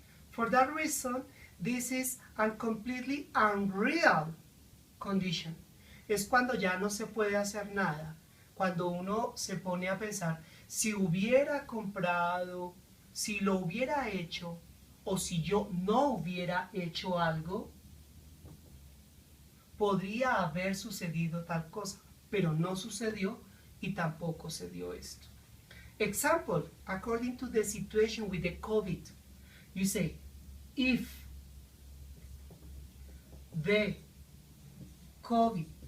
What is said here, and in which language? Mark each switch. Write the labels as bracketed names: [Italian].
[English] For that reason, this is a completely unreal condition. [Spanish] Es cuando ya no se puede hacer nada. Cuando uno se pone a pensar, si hubiera comprado, si lo hubiera hecho, o si yo no hubiera hecho algo, podría haber sucedido tal cosa, pero no sucedió y tampoco se dio esto. [English] Example, according to the situation with the COVID, you say, if the COVID,